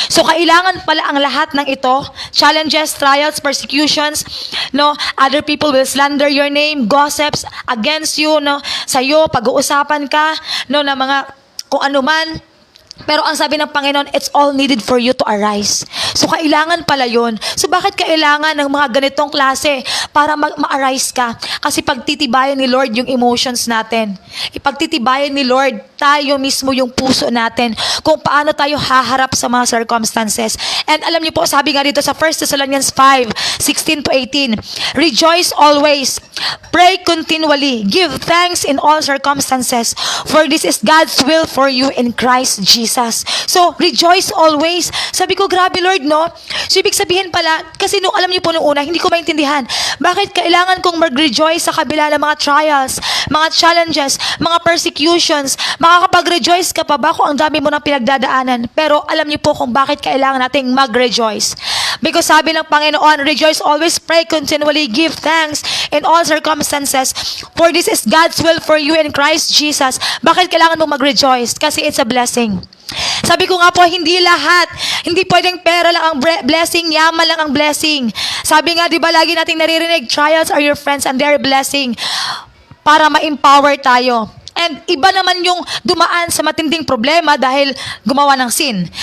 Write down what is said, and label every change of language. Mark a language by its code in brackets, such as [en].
[tl] So kailangan pala ang lahat ng ito, challenges, trials, persecutions, no, [en] other people will slander your name, gossips against you, [tl] no, sa iyo pag-uusapan ka, no, na mga kung ano man, Pero ang sabi ng Panginoon, [en] it's all needed for you to arise. [tl] So, kailangan pala yun. So, bakit kailangan ng mga ganitong klase para ma-arise ka? Kasi pagtitibayan ni Lord yung emotions natin. Ipagtitibayan ni Lord tayo mismo yung puso natin kung paano tayo haharap sa mga circumstances. [en] And [tl] alam niyo po, sabi nga dito sa [en] 1 Thessalonians 5:16 to 18, rejoice always, pray continually, give thanks in all circumstances, for this is God's will for you in Christ Jesus. [tl] So, [en] rejoice always. [tl] Sabi ko, grabe Lord, no? So, ibig sabihin pala, kasi nung alam niyo po nung una, hindi ko maintindihan, bakit kailangan kong mag-rejoice sa kabila ng mga trials, mga challenges, mga persecutions, makakapag-rejoice ka pa ba kung ang dami mo ng pinagdadaanan? Pero alam niyo po kung bakit kailangan nating mag-rejoice. [en] Because [tl] sabi ng Panginoon, [en] rejoice always, pray continually, give thanks in all circumstances, for this is God's will for you in Christ Jesus. [tl] Bakit kailangan mo mag-rejoice? Kasi [en] it's a blessing. [tl] Sabi ko nga po, hindi lahat, hindi pwedeng pera lang ang blessing, yaman lang ang blessing. Sabi nga, di ba, lagi nating naririnig, [en] trials are your friends and they're a blessing [tl] para ma-empower tayo. And iba naman yung dumaan sa matinding problema dahil gumawa ng sin.